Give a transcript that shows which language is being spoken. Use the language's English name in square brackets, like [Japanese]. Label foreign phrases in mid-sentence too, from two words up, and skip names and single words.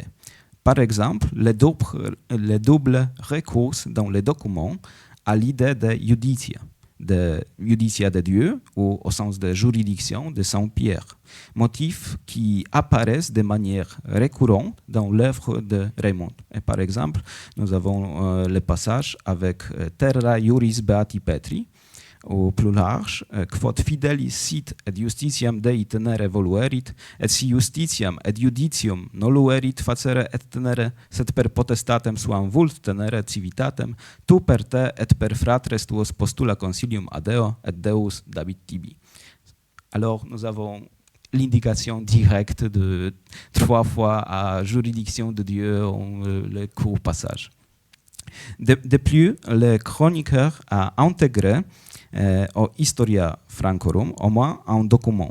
[French] Par exemple, le double recours dans les documents à l'idée de judicia de Dieu, ou au sens de juridiction de Saint-Pierre, motifs qui apparaissent de manière récurrente dans l'œuvre de Raymond. Et par exemple, nous avons le passage avec [Latin] Terra Juris Beati Petri, [French] au plus large, [Latin] quod fidelis sit et justitiam Dei tenere voluerit, et si justitiam et judicium noluerit facere et tenere, sed per potestatem suam vult tenere civitatem, tu per te et per fratres tuos postula consilium ad Deo, et Deus David tibi. [French] Alors, nous avons l'indication directe de 3 fois à juridiction de Dieu en le court passage. De plus, le chroniqueur a intégré au Historia Francorum au moins un document.